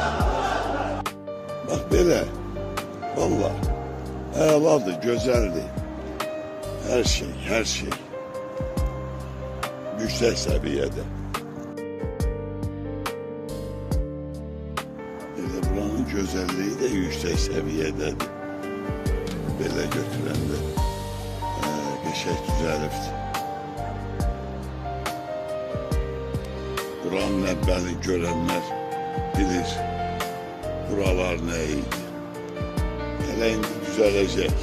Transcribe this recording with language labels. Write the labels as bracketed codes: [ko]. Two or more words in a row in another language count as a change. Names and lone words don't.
[tr] Bak böyle. Valla. [az] Əladır, gözəldir. [tr] Her şey, her şey. Yüksek seviyede. Buranın güzelliği de yüksek seviyededir. [az] Belə götürəndə. Geçək düzəlibdir. Buranın əvvəli görənlər bilir buralar nə idi. Hələ indi düzələcək.